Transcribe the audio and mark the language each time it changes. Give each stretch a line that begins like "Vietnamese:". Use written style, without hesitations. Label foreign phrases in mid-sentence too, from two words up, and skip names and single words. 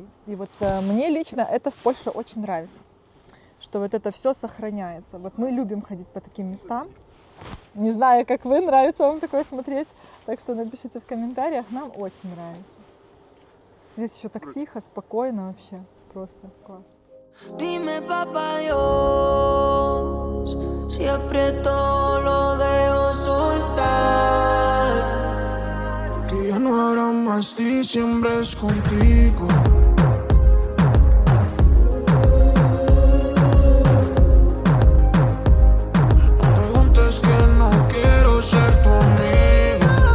Russian: И вот мне лично это в Польше очень нравится, что вот это все сохраняется. Вот мы любим ходить по таким местам. Не знаю, как вы, нравится вам такое смотреть, так что напишите в комментариях, нам очень нравится. Здесь еще так тихо, спокойно вообще, просто класс.
Spanish: Dime, papá Dios, si aprieto lo dejo soltar. Porque ya no habrá más diciembres contigo. No preguntes que no quiero ser tu amigo.